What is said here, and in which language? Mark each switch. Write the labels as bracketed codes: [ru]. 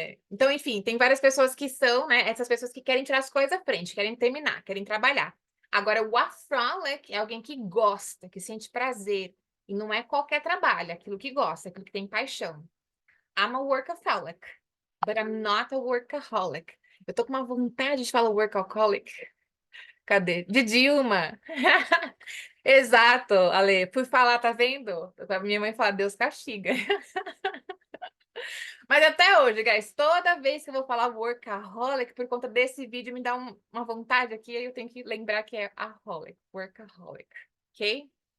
[pt] Então, enfim, tem várias pessoas que são, né? Essas pessoas que querem tirar as coisas à frente, querem terminar, querem trabalhar. Agora, o workaholic é alguém que gosta, que sente prazer. E não é qualquer trabalho, é aquilo que gosta, é aquilo que tem paixão. [en] I'm a workaholic, but I'm not a workaholic. [pt] Eu tô com uma vontade de falar workaholic. Cadê? De Dilma. Exato, Ale. Fui falar, tá vendo? A minha mãe fala, Deus castiga. Mas até hoje, guys, toda vez que eu vou falar workaholic, por conta desse vídeo, me dá uma vontade aqui, aí eu tenho que lembrar que é aholic, workaholic, ok?